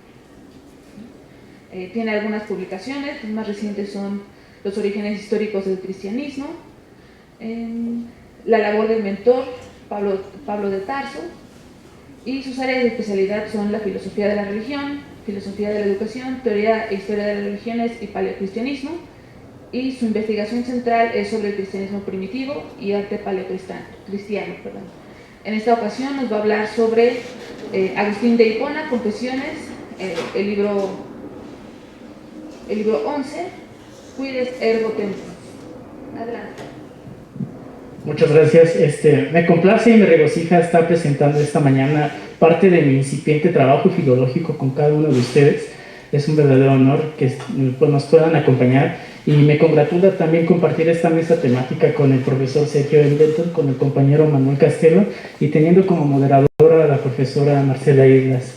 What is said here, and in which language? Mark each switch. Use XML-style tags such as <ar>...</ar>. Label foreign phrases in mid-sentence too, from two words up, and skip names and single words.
<es>Tiene algunas publicaciones, las más recientes son Los orígenes históricos del cristianismo, la labor del mentor Pablo de Tarso, y sus áreas de especialidad son la filosofía de la religión, filosofía de la educación, teoría e historia de las religiones y paleocristianismo, y su investigación central es sobre el cristianismo primitivo y arte paleocristiano. En esta ocasión nos va a hablar sobre Agustín de Hipona, Confesiones, el libro 11,</es> <la>Quides ergo tempus.</la> <es>Adelante. Muchas gracias. Me complace y me regocija estar presentando esta mañana parte de mi incipiente trabajo filológico con cada uno de ustedes. Es un verdadero honor que nos puedan acompañar, y me congratula también compartir esta mesa temática con el profesor Sergio Embleton, con el compañero Manuel Castelo, y teniendo como moderadora a la profesora Marcela Islas.</es>